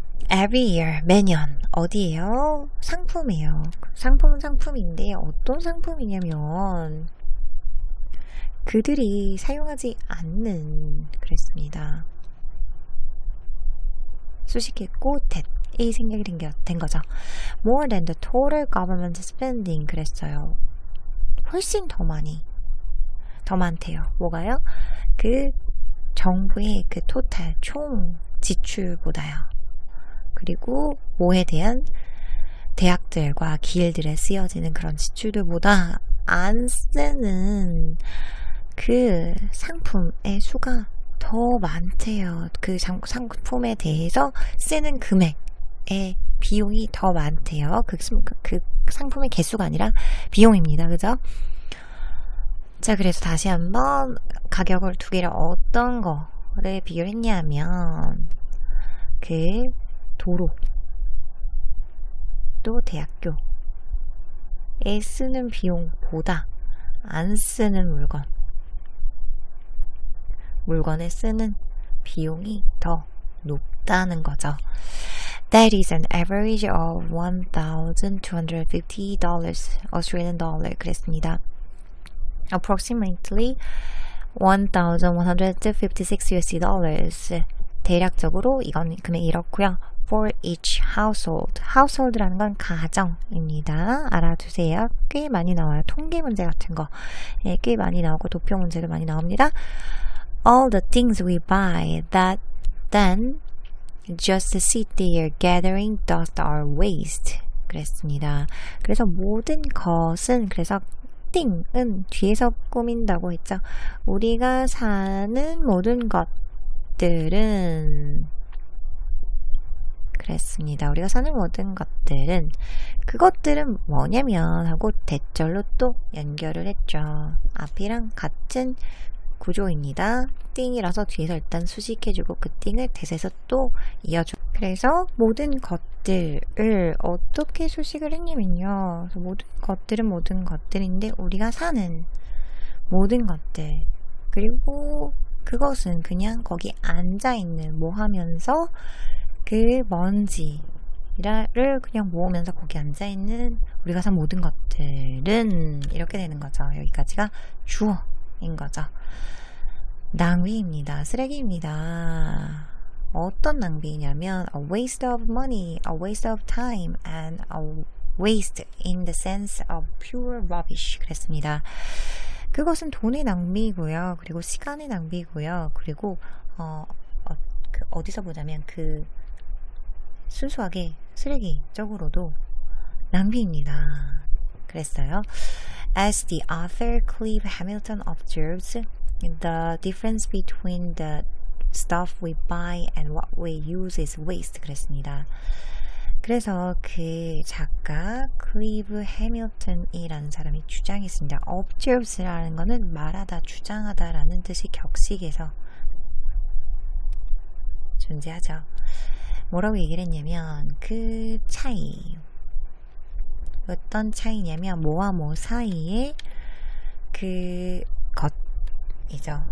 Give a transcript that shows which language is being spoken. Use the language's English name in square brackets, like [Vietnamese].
[English] Every year [Korean] 매년 어디에요? 상품이에요. 상품은 상품인데 어떤 상품이냐면 그들이 사용하지 않는 그랬습니다. 수식했고 that이 생략이 된 거죠. [English] More than the total government spending [Korean] 그랬어요. 훨씬 더 많대요. 뭐가요? 그 정부의 그 토탈 총 지출보다요. 그리고 뭐에 대한 대학들과 기일들에 쓰여지는 그런 지출들보다 안 쓰는 그 상품의 수가 더 많대요. 그 상품에 대해서 쓰는 금액의 비용이 더 많대요. 그 상품의 개수가 아니라 비용입니다. 그죠? 자, 그래서 다시 한번 가격을 두 개를 어떤 거를 비교했냐면 그 도로 또 대학교에 쓰는 비용보다 안 쓰는 물건에 쓰는 비용이 더 높다는 거죠. [English] That is an average of $1,250 Australian dollar [Korean] 그랬습니다. [English] Approximately 1,156 USD dollars [Korean] 대략적으로 이건 금액이 이렇고요. [English] For each household. [Korean] household라는 건 가정입니다. 알아두세요. 꽤 많이 나와요. 통계 문제 같은 거. 예, 꽤 많이 나오고 도표 문제도 많이 나옵니다. [English] All the things we buy that then just sit there gathering dust are waste. [Korean] 그랬습니다. 그래서 모든 것은 그래서 띵은 뒤에서 꾸민다고 했죠. 우리가 사는 모든 것들은 그랬습니다. 우리가 사는 모든 것들은 그것들은 뭐냐면 하고 대절로 또 연결을 했죠. 앞이랑 같은 구조입니다. 띵이라서 뒤에서 일단 수식해주고 그 띵을 대에서 또 이어주고 그래서 모든 것들을 어떻게 수식을 했냐면요. 모든 것들은 모든 것들인데 우리가 사는 모든 것들 그리고 그것은 그냥 거기 앉아있는 뭐 하면서 그 먼지를 그냥 모으면서 거기 앉아있는 우리가 산 모든 것들은 이렇게 되는 거죠. 여기까지가 주어인 거죠. 낭비입니다. 쓰레기입니다. 어떤 낭비냐면 [English] a waste of money, a waste of time, and a waste in the sense of pure rubbish [Korean] 그랬습니다. 그것은 돈의 낭비고요. 그리고 시간의 낭비고요. 그리고 어디서 보자면 그 순수하게 쓰레기적으로도 낭비입니다. 그랬어요. [English] As the author Clive Hamilton observes, the difference between the stuff we buy and what we use is waste. [Korean] 그랬습니다. 그래서 그 작가 클리브 해밀턴이라는 사람이 주장했습니다. observes라는 거는 말하다, 주장하다라는 뜻이 격식에서 존재하죠. 뭐라고 얘기를 했냐면 그 차이 어떤 차이냐면 뭐와 뭐 사이에 그 것이죠.